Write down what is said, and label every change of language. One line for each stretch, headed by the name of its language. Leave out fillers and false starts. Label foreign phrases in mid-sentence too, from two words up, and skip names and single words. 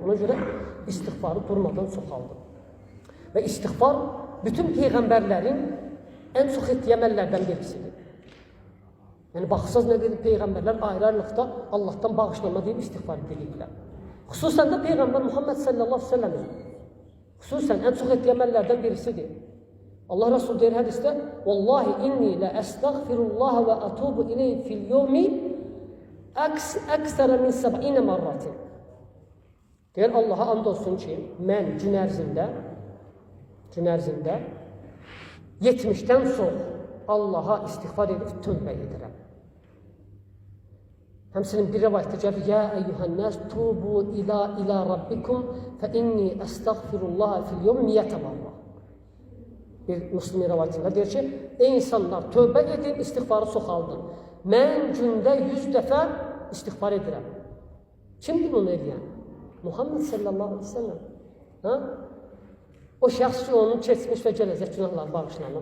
Azerbaijani: Ona görə istiğfarı durmadan çoxaldır. Və istiğfar bütün peyğəmbərlərin ən çox etdiyi əməllərdən birisidir. Yəni, baxsaz nə dedi? Peyğəmbərlər ayrı-ayrılıqda Allahdan bağışlanma deyib istiğfar ediliblər. Xüsusən də Peyğəmbər Muhammed
Arabic: صلى الله عليه وسلم'in
Azerbaijani: xüsusən ən çox etdiyi əməllərdən birisidir. Allah Resulü deyir hədisdə:
Arabic: "والله إني لأستغفر الله وأتوب إليه في اليوم أكثر من 70 مرة."
Azerbaijani: Deyir Allaha and olsun ki, mən gün ərzində 70-dən çox Allaha istiğfar edib tövbə edirəm. Həmsinin bir rivayətdə gəlir:
Arabic: "يا أيها الناس توبوا إلى ربكم فإني أستغفر الله في اليوم 100 مرة."
Azerbaijani: Bir Müslim rivayətində deyir ki, ey insanlar, tövbə edin, istiğfarı çoxaldın. Mən gündə 100 dəfə istiğfar edirəm. Kimdir bunu edən?
Arabic: Muhammed صلى الله عليه وسلم.
Azerbaijani: Ha? O şəxs ki, onun keçmiş və gələcək günahları bağışlanıb.